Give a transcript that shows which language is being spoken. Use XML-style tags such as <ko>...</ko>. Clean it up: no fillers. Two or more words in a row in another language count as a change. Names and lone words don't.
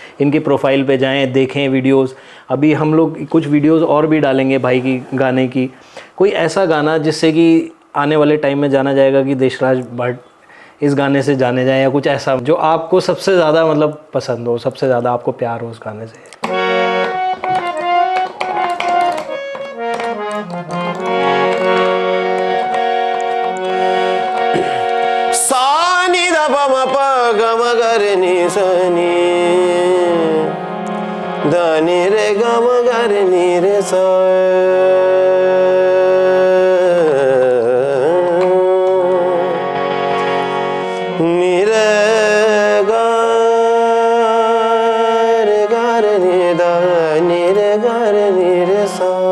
<hi>इनकी प्रोफाइल पे जाएं, देखें वीडियोस। अभी हम लोग कुछ वीडियोस और भी डालेंगे भाई की गाने की, कोई ऐसा गाना जिससे कि आने वाले टाइम में जाना जाएगा कि देशराज भट्ट इस गाने से जाने जाएं, या कुछ ऐसा जो आपको सबसे ज़्यादा मतलब पसंद हो, सबसे ज़्यादा आपको प्यार हो उस गाने से। सानी दा पम प गम गर नि सनी दानी रे गम गर नि रे सा नि रे गा रे गा रे नि दा नि रे गा रे नि रे सा</hi>